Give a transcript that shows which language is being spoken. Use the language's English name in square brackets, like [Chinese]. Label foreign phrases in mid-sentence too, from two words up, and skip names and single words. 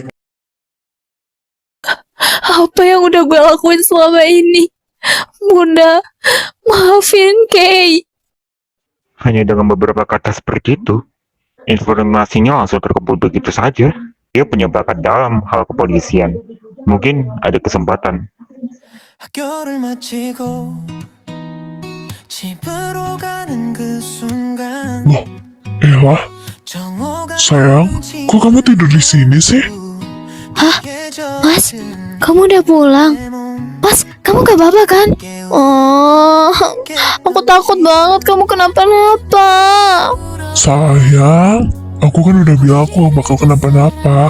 [Indonesian] Apa yang udah gue lakuin selama ini? Bunda, maafin Kay. Hanya dengan beberapa kata seperti itu, informasinya langsung terkumpul begitu saja. Dia punya bakat dalam hal kepolisian. Mungkin ada kesempatan. [Korean] 학교를 마치고 집으로 가는 그 순간 [Indonesian] Loh, Ella, sayang, kok kamu tidur di sini sih? Hah? Mas, kamu udah pulang? Mas, kamu gak apa-apa kan? Oh, aku takut banget kamu kenapa-napa. Sayang, aku kan udah bilang aku gak bakal kenapa-napa.